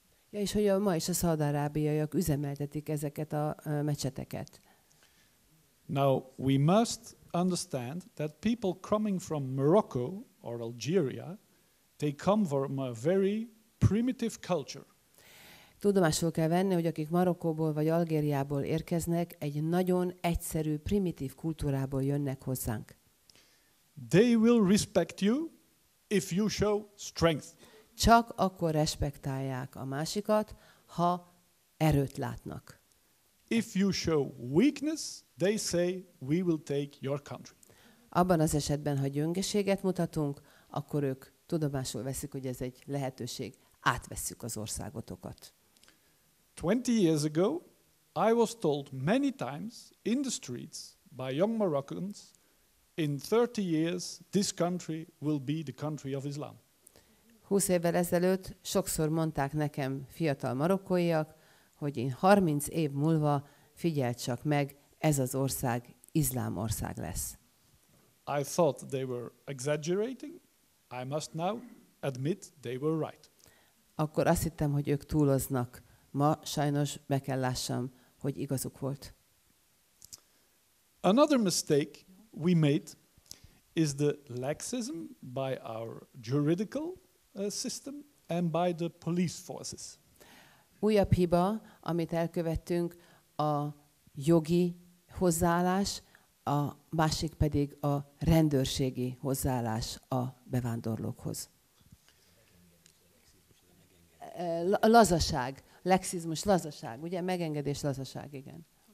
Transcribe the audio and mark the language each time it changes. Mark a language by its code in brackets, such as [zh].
[hu] Ja, és hogy ma is a szaúd-arábiaiak üzemeltetik ezeket a mecseteket. [en] Now, we must understand that people coming from Morocco or Algeria, they come from a very primitive culture. [hu] Tudomásul kell venni, hogy akik Marokkóból vagy Algériából érkeznek, egy nagyon egyszerű, primitív kultúrából jönnek hozzánk. [en] They will respect you if you show strength. [hu] Csak akkor respektálják a másikat, ha erőt látnak. [en] If you show weakness, they say, we will take your country. [hu] Abban az esetben, ha gyöngeséget mutatunk, akkor ők tudomásul veszik, hogy ez egy lehetőség, átvesszük az országotokat. [en] 20 years ago, I was told many times in the streets by young Moroccans, in 30 years, this country will be the country of Islam. [hu] 20 évvel ezelőtt sokszor mondták nekem fiatal marokkóiak, hogy én 30 év múlva figyeld csak meg, ez az ország iszlám ország lesz. [en] I thought they were exaggerating. I must now admit they were right. [hu] Akkor azt hittem, hogy ők túloznak. Ma sajnos be kell lássam, hogy igazuk volt. [en] Another mistake we made is the laxism by our juridical system and by the police forces. [hu] Újabb hiba, amit elkövettünk, a jogi hozzáállás, a másik pedig a rendőrségi hozzáállás a bevándorlókhoz. Lazaság, lexizmus, lazaság, ugye? Megengedés, lazaság, igen.